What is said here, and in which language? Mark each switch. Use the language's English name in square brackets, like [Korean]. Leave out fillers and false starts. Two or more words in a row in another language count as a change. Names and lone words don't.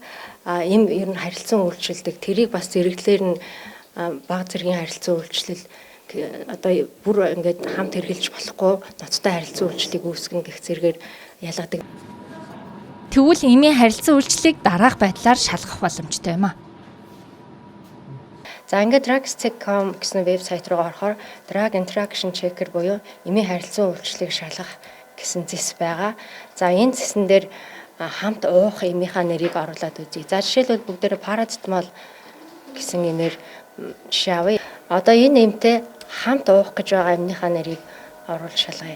[Mongolian] Им ер нь харилцан үйлчлэлдэг. Тэрийг бас зэрэглэлээр нь бага зэргийн харилцан үйлчлэл одоо бүр ингээд хамт хэрэгжилж болохгүй ноцтой харилцан үйлчлэлийг үүсгэн гэх зэрэгээр ялгадаг. Тэгвэл эмийн харилцан үйлчлэлийг дараах байдлаар шалгах боломжтой юм а. За ингээд drugs.com гэсэн вебсайт руу орохоор [English] drug interaction checker [Mongolian] буюу эмийн харилцан үйлчлэлийг шалгах гэсэн зэс байгаа. За энэ зэсэн дээр хамт уух эмийнхаа нэрийг оруулаад үзье. За жишээлбэл бүгдээрээ парацетамол гэсэн эмээр жишээ авъя. Одоо энэ эмтэй хамт уух гэж байгаа эмнийхаа нэрийг оруулж шалгая.